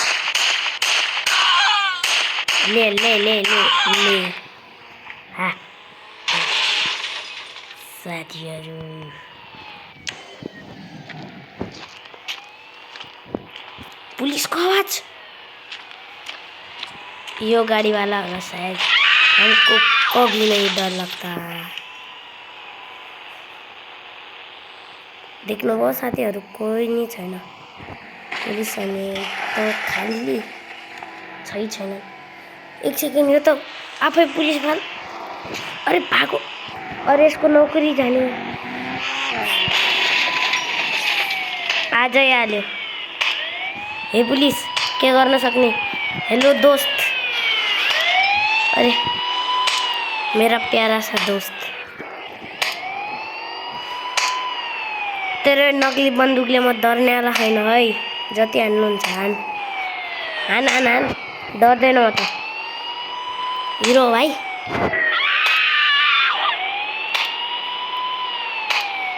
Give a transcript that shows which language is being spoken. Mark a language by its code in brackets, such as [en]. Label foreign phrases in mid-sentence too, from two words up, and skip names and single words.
[ne] ले ले ले ले ले। साथीहरू पुलिसको आवाज। [hi] यो गाड़ी वाला होगा शायद। हमको कभी नहीं डर लगता। [ne] देख्नुभयो साथीहरू, कोही नै छैन। पुलिसले त खाली छैन। एक सेकेन्ड, यो त आफै पुलिस भन्। [hi] अरे भागो। [ne] अरे यसको नोकरी जाने। आजै हाल्यो। हे पुलिस, के गर्न सक्ने? [hi] हेलो दोस्त। अरे मेरा प्यारा सा दोस्त, [ne] तेरो नकली बन्दुकले म डर्ने वाला छैन है। जति हान्नुहुन्छ हान हान हान हान। डर्दैन म त। हिरो भाइ।